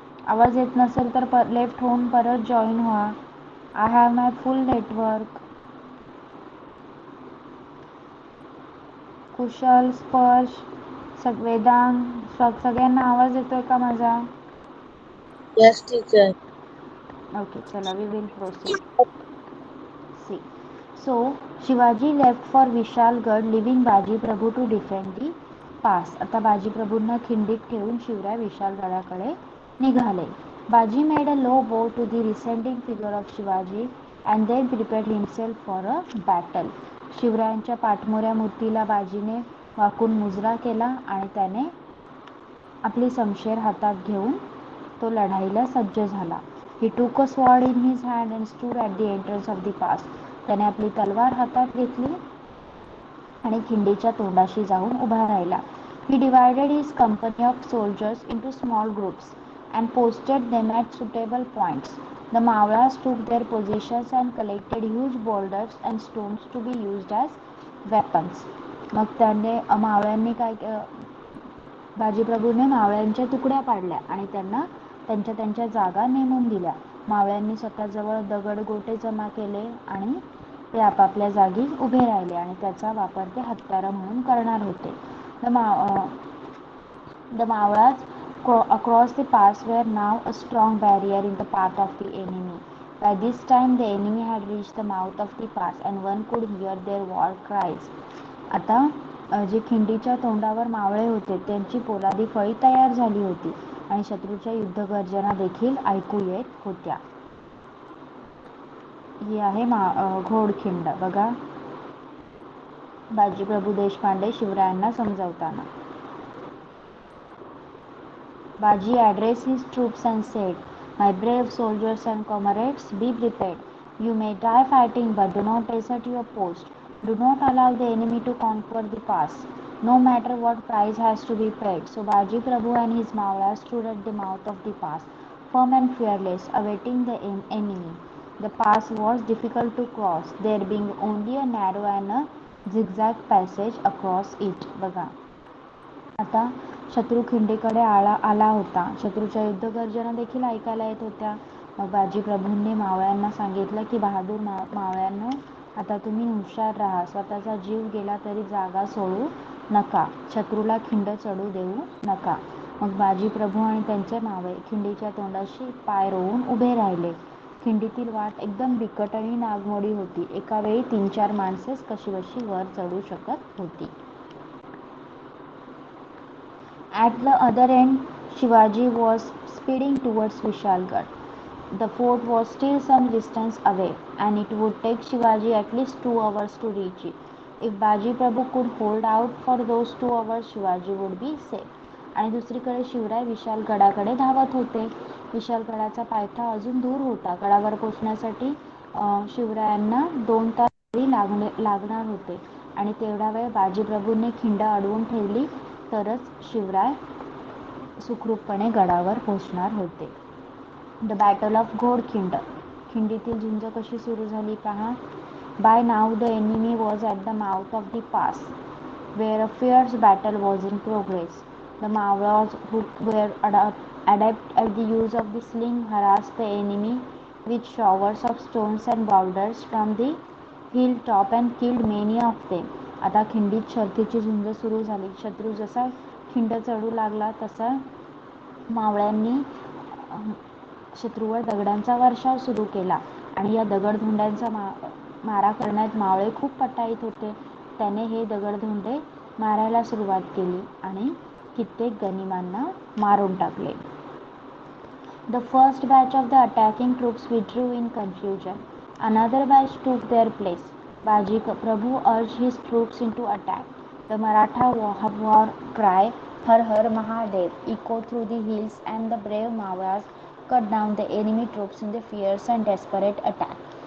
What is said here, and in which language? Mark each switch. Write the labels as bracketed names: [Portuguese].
[Marathi] आवाज येत नसेल तर लेफ्ट होऊन परत जॉईन व्हा. [English] I have my full network. [Marathi] कुशल, स्पर्श, वेदांग, सगळ्यांना आवाज येतोय का माझा? [English] Yes, teacher. Okay, [Marathi] चला, [English] we will proceed. See. So, Shivaji left for Vishalgarh, leaving Baji Prabhu to defend the pass. [Marathi] आता बाजी प्रभूंना खिंडीत ठेवून शिवराय विशालगडाकडे निघाले. [English] Baji made a low bow to the descending figure of Shivaji and then prepared himself for a battle. [Marathi] शिवरायांच्या पाठमोऱ्या मूर्तीला बाजीने वाकून मुजरा केला आणि त्याने आपली शमशेर हातात घेऊन तो लढाईला सज्ज झाला. [English] He took a sword in his hand and stood at the entrance of the pass. [Marathi] त्याने आपली तलवार हातात घेतली आणि खिंडीच्या तोंडाशी जाऊन उभा राहिला. [English] He divided his company of soldiers into small groups and posted them at suitable points. The Mawlas took their positions and collected huge boulders and stones to be used as weapons. [Marathi] मग त्याने मावळ्यांनी काय बाजीप्रभूने मावळ्यांच्या तुकड्या पाडल्या आणि त्यांना त्यांच्या त्यांच्या जागा नेमून दिल्या. मावळ्यांनी स्वतःजवळ दगडगोटे जमा केले आणि ते आपापल्या जागी उभे राहिले आणि त्याचा वापर ते हत्यारं म्हणून करणार होते. [English] The Mawlas across the pass were now a strong barrier in the path of the enemy. By this time the enemy had reached the mouth of the pass and one could hear their war cries. [Marathi] आता जे खिंडीच्या तोंडावर मावळे होते त्यांची पोलादी फळी तयार झाली होती आणि शत्रूच्या युद्धगर्जना देखील ऐकू येत होत्या. ही आहे घोडखिंड बघा. Bajiprabhu Deshpande शिवरायांना समजावताना. [English] Baji addressed his troops and said, "My brave soldiers and comrades, be prepared. You may die fighting, but do not desert your post. Do not allow the enemy to conquer the pass, no matter what price has to be paid." So Baji Prabhu and his Mawla stood at the mouth of the pass, firm and fearless, awaiting the enemy. The pass was difficult to cross, there being only a narrow and a zigzag passage across it. [Marathi] बघा. आता शत्रू खिंडीकडे आला होता. शत्रूच्या युद्धगर्जना देखील ऐकायला येत होत्या. मग बाजीप्रभूंनी मावळ्यांना सांगितलं की बहादूर मावळ्यांनो, आता तुम्ही हुशार राहा. स्वतःचा जीव गेला तरी जागा सोडू नका. शत्रूला खिंड चढू देऊ नका. मग बाजीप्रभू आणि त्यांचे मावळे खिंडीच्या तोंडाशी पाय रोवून उभे राहिले. खिंडीतील वाट एकदम बिकट आणि नागमोडी होती. एका वेळी 3-4 माणसेच कशीबशी वर चढू शकत होती. [English] At the other end, Shivaji was speeding towards Vishalgarh. The fort was still some distance away, and it would take Shivaji at least 2 hours to reach it. If Baji Prabhu could hold out for those 2 hours, Shivaji would be safe. [Marathi] आणि दुसरीकडे शिवराय विशालगडाकडे धावत होते. विशालगडाचा पायथा अजून दूर होता. गडावर पोचण्यासाठी शिवरायांना 2 तास लागणार होते आणि तेवढा वेळ बाजीप्रभूंनी खिंड अडवून ठेवली तरच शिवराय सुखरूपपणे गडावर पोहोचणार होते. [English] The battle of Ghodkhind. [Marathi] खिंडीतील झुंज कशी सुरू झाली पहा. [English] By now the enemy was at the mouth of the pass where a fierce battle was in progress. The Mawras, who were adept at the use of the sling, harassed the enemy with showers of stones and boulders from the hilltop and killed many of them. [Marathi] आता खिंडीत शर्थीची झुंज सुरू झाली. शत्रू जसा खिंड चढू लागला तसा मावळ्यांनी शत्रूवर दगडांचा वर्षाव सुरू केला आणि या दगडधोंड्यांचा मारा करण्यात मावळे खूप पटाईत होते. त्याने हे दगडधोंडे मारायला सुरुवात केली आणि कित्येक गनिमांना मारून टाकले. [English] The first batch of the attacking troops withdrew in confusion. Another batch took their place. Baji Prabhu urged his troops into attack. The Maratha war cry, "Har Har Mahadev," echoed through the hills, and the brave Mawras cut down the enemy troops in the fierce and desperate attack.